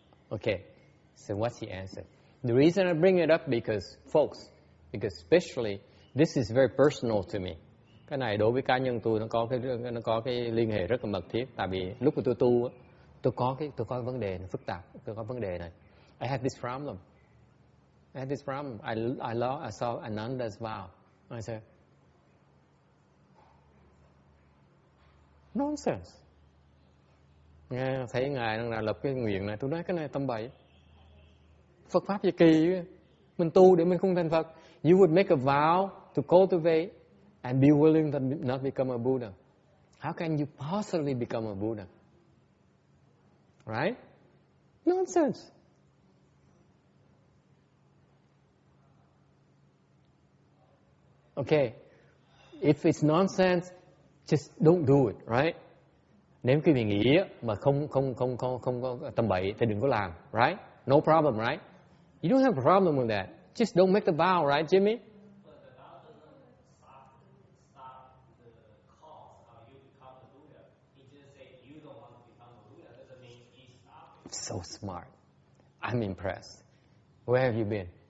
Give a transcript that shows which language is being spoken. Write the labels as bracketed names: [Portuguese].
[English] Okay, so what's the answer? The reason I bring it up because especially, this is very personal to me. [Vietnamese] Cái này đối với cá nhân tôi nó có cái liên hệ rất là mật thiết. Tại vì lúc mà tôi tu, tôi có vấn đề phức tạp, tôi có vấn đề này. [English] I have this problem. [Vietnamese] I had this problem. [English] I saw Ananda's vow. I said, nonsense. [Vietnamese] Nghe thấy ngài đang lập cái nguyện này, tôi nói cái này tầm bậy. Phật pháp gì kỳ vậy? Mình tu để mình không thành Phật. [English] You would make a vow to cultivate and be willing to not become a Buddha. How can you possibly become a Buddha? Right? Nonsense. Okay. If it's nonsense, just don't do it, right? [Vietnamese] Nếu quý vị nghĩ mà không có tầm bậy thì đừng có làm, right? [English] No problem, right? You don't have a problem with that. Just don't make the vow, right, Jimmy? But the vow doesn't stop the cause how you become a Buddha. He just say you don't want to become a Buddha. Doesn't mean he stopped. So smart. I'm impressed. Where have you been?